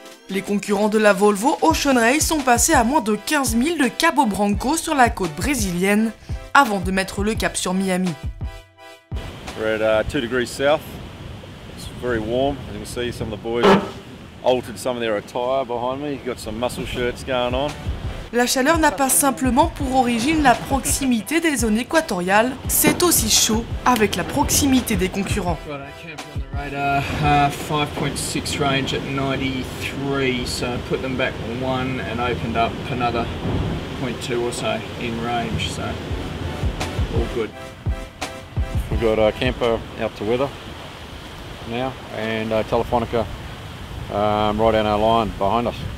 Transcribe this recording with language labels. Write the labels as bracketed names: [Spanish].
[French] Les concurrents de la Volvo Ocean Race sont passés à moins de 15 000 de Cabo Branco sur la côte brésilienne avant de mettre le cap sur Miami. [English] We're at 2 degrees south. It's very warm. As you can see, some of the boys altered some of their attire behind me. You've got some muscle shirts going on. [French] La chaleur n'a pas simplement pour origine la proximité des zones équatoriales, c'est aussi chaud avec la proximité des concurrents. [English] Right, 5.6 range at 93, so I put them back one and opened up another 0.2 or so in range, so all good. We've got a camper out to weather now and Telefonica right down our line behind us.